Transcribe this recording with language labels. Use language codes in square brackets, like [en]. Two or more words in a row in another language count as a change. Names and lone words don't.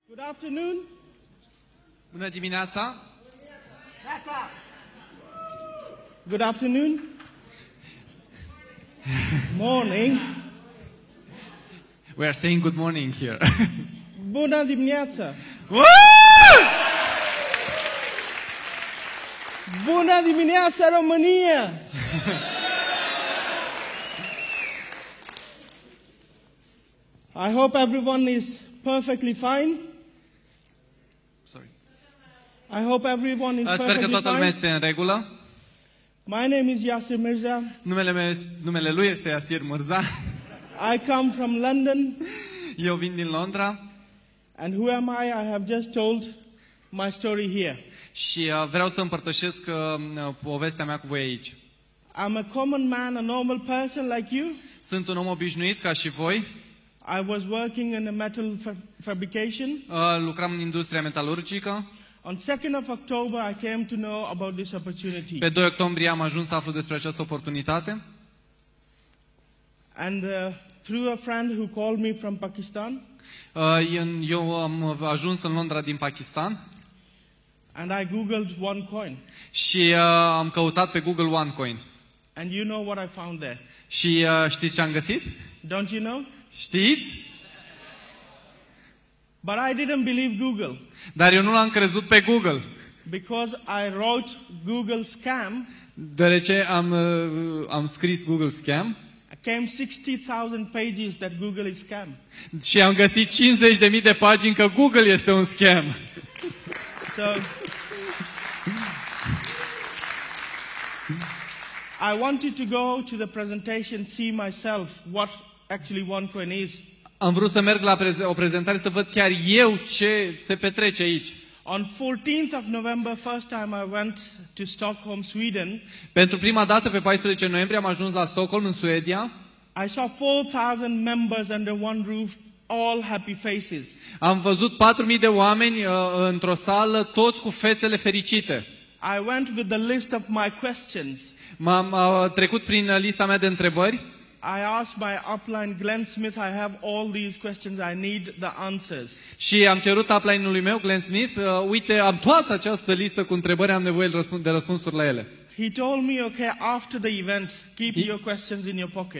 [en] Good afternoon. [ro] Bună dimineața. [en] Good afternoon. Morning. We are saying good morning here. [ro] Bună dimineața. Bună dimineața, România. [en] I hope everyone is perfectly fine. Sorry. I hope everyone is [ro] Sper că [en] perfectly [ro] toată lumea [en] fine. [ro] este în regulă. [en] My name is Yasir Mirza. [ro] Numele lui este Yasir Mirza. [en] I come from London. [ro] Eu vin din Londra. [en] And who am I? I have just told my story here. [ro] Și vreau să împărtășesc povestea mea cu voi aici. [en] I'm a common man, a normal person like you. [ro] Sunt un om obișnuit ca și voi. [en] I was working in a metal fabrication. [ro] Lucram în industria metalurgică. [en] On 2nd of October, I came to know about this opportunity. [ro] Pe 2 octombrie am ajuns să aflu despre această oportunitate. [en] And through a friend who called me from Pakistan. [ro] Eu am ajuns în Londra din Pakistan. [en] And I googled OneCoin. [ro] Și am căutat pe Google OneCoin. [en] And you know what I found there? [ro] Și știți ce am găsit? [en] Don't you know? [ro] Știți? [en] But I didn't believe Google. [ro] Dar eu nu l-am crezut pe Google. [en] Because I wrote Google scam. [ro] Deoarece am scris Google scam. [en] Came 60,000 pages that Google is scam. [ro] Și am găsit 50.000 de pagini că Google este un scam. [en] So I wanted to go to the presentation, see myself what actually OneCoin is. [ro] Am vrut să merg la o prezentare să văd chiar eu ce se petrece aici. [en] On 14th of November, first time I went to Stockholm, Sweden. [ro] Pentru prima dată, pe 14 noiembrie, am ajuns la Stockholm, în Suedia. [en] I saw 4,000 members under one roof, all happy faces. [ro] Am văzut 4.000 de oameni într-o sală, toți cu fețele fericite. [en] I went with the list of my questions. [ro] M-am trecut prin lista mea de întrebări. [en] I asked my upline Glenn Smith, I have all these questions, I need the answers. [ro] Și am cerut upline-ului meu, Glenn Smith, uite, am toată această listă cu întrebări, am nevoie de răspunsuri la ele. [en] He told me, okay, after the event, keep your questions in your pocket.